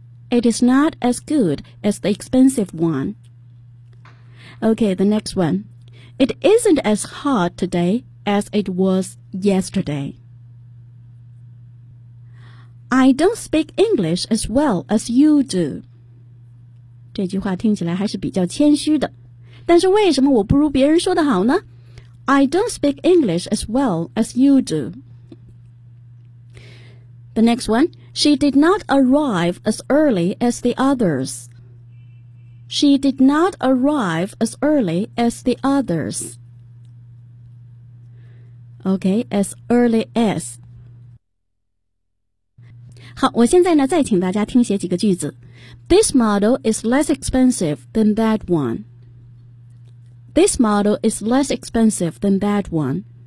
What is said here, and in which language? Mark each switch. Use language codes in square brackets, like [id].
[en] It is not as good as the expensive one. Okay, the next one. It isn't as hot today as it was yesterday. I don't speak English as well as you do. [zh] 这句话听起来还是比较谦虚的。但是为什么我不如别人说的好呢？ [en] I don't speak English as well as you do. The next one. She did not arrive as early as the others. She did not arrive as early as the others. Okay, as early as. [zh] 好，我现在呢再请大家听写几个句子。 [en] This model is less expensive than that one. This model is less expensive than that one.